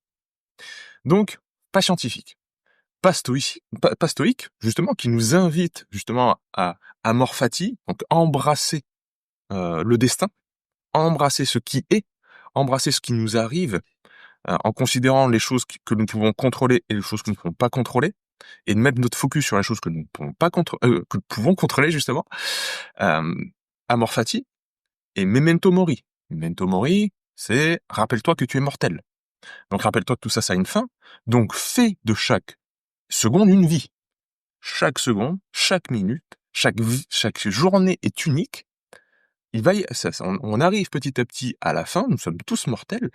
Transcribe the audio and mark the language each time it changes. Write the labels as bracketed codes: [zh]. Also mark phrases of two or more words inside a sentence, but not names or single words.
[fr] Donc, pas scientifique, pas stoïque, justement, qui nous invite justement à [la] amor fati, [fr] donc embrasser, le destin, embrasser ce qui est, embrasser ce qui nous arrive, en considérant les choses que nous pouvons contrôler et les choses que nous ne pouvons pas contrôler, et de mettre notre focus sur les choses que nous ne pouvons pas que nous pouvons contrôler justement. [la] Amor fati et memento mori. Memento mori, [fr] c'est rappelle-toi que tu es mortel. Donc rappelle-toi que tout ça, ça a une fin. Donc fais de chaque seconde une vie. Chaque seconde, chaque minute, chaque journée est unique. On arrive petit à petit à la fin, nous sommes tous mortels.